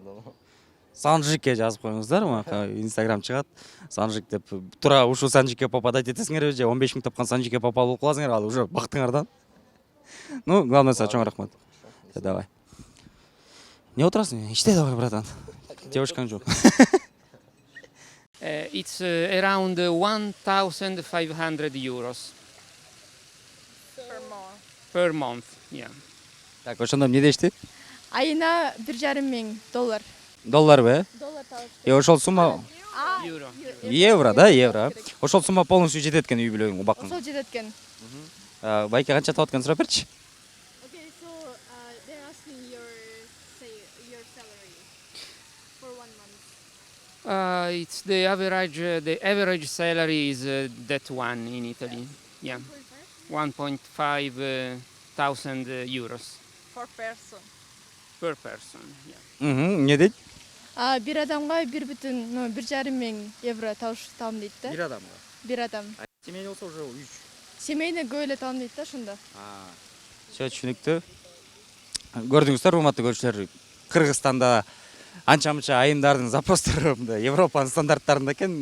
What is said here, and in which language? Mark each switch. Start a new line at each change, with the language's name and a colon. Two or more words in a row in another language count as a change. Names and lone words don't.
Kyrgyz: Санжикке жазып коюңуздар, Инстаграм чыгат. Санжик деп туура ушул Санжикке попадать этесиңерби же 15 000 тапкан Санжикке попал болуп каласыңар, ал уже бактыңардан.
Russian: Ну, главное,
Kyrgyz: чоң рахмат.
Russian: Давай.
Kyrgyz: Не отурасың? Иште
Russian: давай, братан.
Kyrgyz: Девушкаң жок.
English: It's around 1,500 euros per month. Yeah.
Kyrgyz: Так, ошондо эмне дешти? Айына 1,5 доллар. Долларбы, Доллар табыш. Ошол сумма
English: Euro.
Kyrgyz: евро, да, евро. Ошол сумма полностью жетет экен үй бүлөгүң убаккан. Ошол жетет экен. Байке канча табат экен сурап берчи.
English: Okay, so they're asking your salary for 1 month. It's the average salary is that one in Italy. Yeah. 1.5 thousand euros. For person. per person. Yeah.
Kyrgyz: Не дейт? Бир адамга 1,5 миң евро табам дейт да. Бир адамга. Бир адам. Семейный болсо уже 3. Семейный көп эле табам дейт да ошондо. Все түшүнүктүү. Көрдүңүздөр, урматтуу көрүүчүлөр, Кыргызстанда анча-мынча айымдардын запростору Европанын стандарттарында экен.